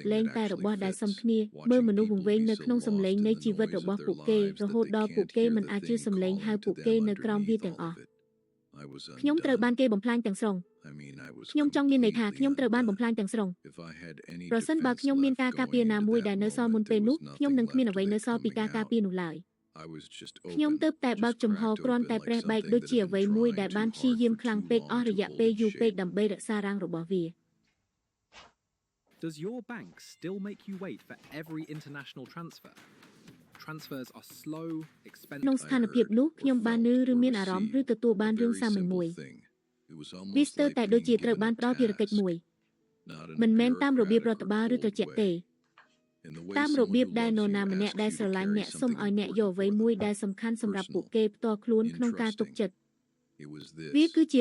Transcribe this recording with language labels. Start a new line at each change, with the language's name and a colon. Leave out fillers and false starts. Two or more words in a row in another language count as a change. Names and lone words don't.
Khmer: លែងតែរបស់ដែលសមគ្នាមើលមនុស្សវង្វេងនៅក្នុងសម្លេងនៃជីវិតរបស់ពួកគេរហូតដល់ពួកគេមិនអាចជឿសម្លេងហៅពួកគេនៅក្រោមវាទាំងអស់ខ្ញុំត្រូវបានគេបំផ្លាញទាំងស្រុងខ្ញុំចង់មានន័យថាខ្ញុំត្រូវបានបំផ្លាញទាំងស្រុងប្រសិនបើខ្ញុំមានការការពារណាមួយដែលនៅសល់មុនពេលនោះខ្ញុំនឹងគ្មានអ្វីនៅសល់ពីការការពារនោះឡើយខ្ញុំទើបតែបើកចំហគ្រាន់តែប្រេះបែកដូចជាអ្វីមួយដែលបានព្យាយាមខ្លាំងពេកអស់រយៈពេលយូរពេកដើម្បីរក្សារាងរបស់វា
English: Does your bank still make you wait for every international transfer? Transfers are slow,
Khmer: ក្នុង
English: expensive.
Khmer: ស្ថានភាពនោះខ្ញុំបាននឿឬមានអារម្មណ៍ឬទទួលបានរឿងសាមញ្ញមួយវាស្ទើរតែដូចជាត្រូវបានផ្ដល់ភារកិច្ចមួយមិនមែនតាមរបៀបរដ្ឋបាលឬត្រជាក់ទេតាមរបៀបដែល នរណាម្នាក់ដែលស្រឡាញ់អ្នកសុំឲ្យអ្នកយកអ្វីមួយដែលសំខាន់សម្រាប់ពួកគេផ្ទាល់ខ្លួនក្នុងការទុកចិត្តវាគឺជា